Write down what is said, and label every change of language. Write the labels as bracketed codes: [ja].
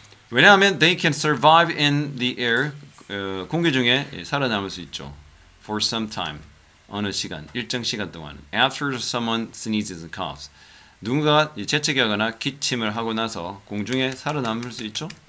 [ko] 왜냐하면 [en] they can survive in the air, [ko] 공기 중에 살아남을 수 있죠. [en] For some time, [ko] 어느 시간, 일정 시간 동안. [en] After someone sneezes and coughs. [ko] 누군가 재채기하거나 기침을 하고 나서 공중에 살아남을 수 있죠.